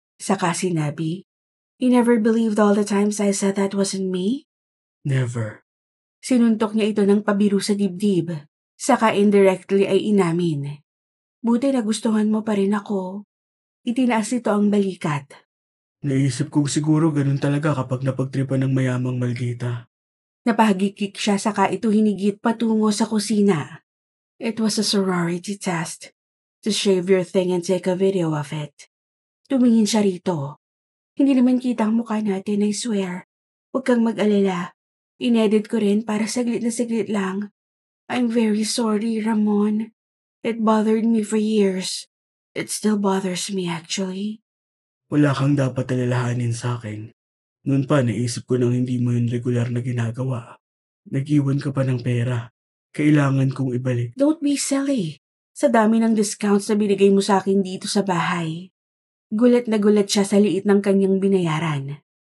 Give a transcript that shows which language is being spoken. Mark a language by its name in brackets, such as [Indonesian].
[Filipino] Saka sinabi, [English] You never believed all the times I said that wasn't me? Never. [Filipino] Sinuntok niya ito ng pabiro sa dibdib, saka indirectly ay inamin. Buti nagustuhan mo pa rin ako. Itinaas nito ang balikat. Naisip kong siguro ganun talaga kapag napagtripan ng mayamang maldita. Napahagikik siya saka ito hinigit patungo sa kusina. [English] It was a sorority test. To shave your thing and take a video of it. [Filipino] Tumingin siya rito. Hindi naman kita ang mukha natin, [English] I swear. [Filipino] Huwag kang mag-alala. Inedit ko rin para saglit na saglit lang. [English] I'm very sorry, Ramon. It bothered me for years. It still bothers me actually. [Filipino] Wala kang dapat alalahanin sa akin. Noon pa naisip ko nang hindi mo yun regular na ginagawa. Nag-iwan ka pa ng pera. Kailangan kong ibalik. [English] Don't be silly. [Filipino] Sa dami ng discounts na binigay mo sa akin dito sa bahay. Gulat na gulat siya sa liit ng kanyang binayaran.